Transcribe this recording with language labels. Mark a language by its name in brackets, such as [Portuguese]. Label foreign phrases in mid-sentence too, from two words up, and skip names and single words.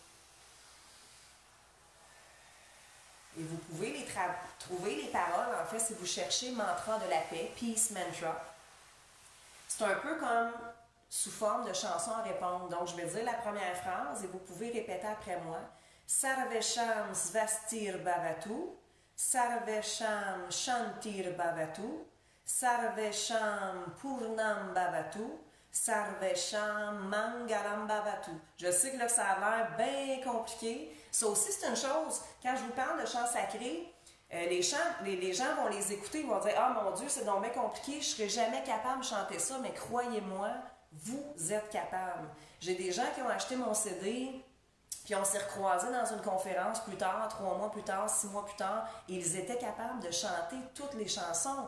[French] Et vous pouvez trouver les paroles, en fait, si vous cherchez mantra de la paix, [English] Peace Mantra. [French] C'est un peu comme sous forme de chanson à répondre. Donc, je vais dire la première phrase et vous pouvez répéter après moi. [Sanskrit] सर्वेषां स्वस्तिर् भवतु, सर्वेषां शान्तिर् भवतु, सर्वेषां पूर्णं भवतु, सर्वेषां मङ्गलं भवतु. [French] Je sais que là, ça a l'air bien compliqué. Ça aussi, c'est une chose. Quand je vous parle de chants sacrés, les gens vont les écouter, ils vont dire « Ah, mon Dieu, c'est donc bien compliqué, je ne serai jamais capable de chanter ça. » Mais croyez-moi, vous êtes capable. J'ai des gens qui ont acheté mon CD, puis Puis on s'est recroisés dans une conférence plus tard, 3 mois plus tard, 6 mois plus tard, et ils étaient capables de chanter toutes les chansons.